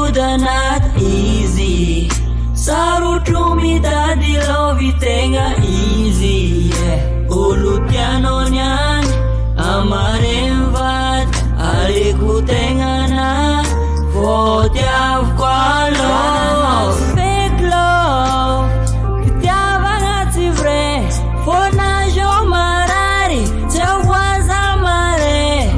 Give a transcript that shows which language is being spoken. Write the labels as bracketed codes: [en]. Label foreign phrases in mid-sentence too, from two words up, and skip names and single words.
[en] not easy. [mg] Sarutro mitady lovy tegna easy, yeah. Olo tianao niany amareny vady, aleko tegnana vao tiavoko aloha. [en] Fake love, [mg] fitiavana tsy vrai, fônazao marary, tsy ahoaza mare.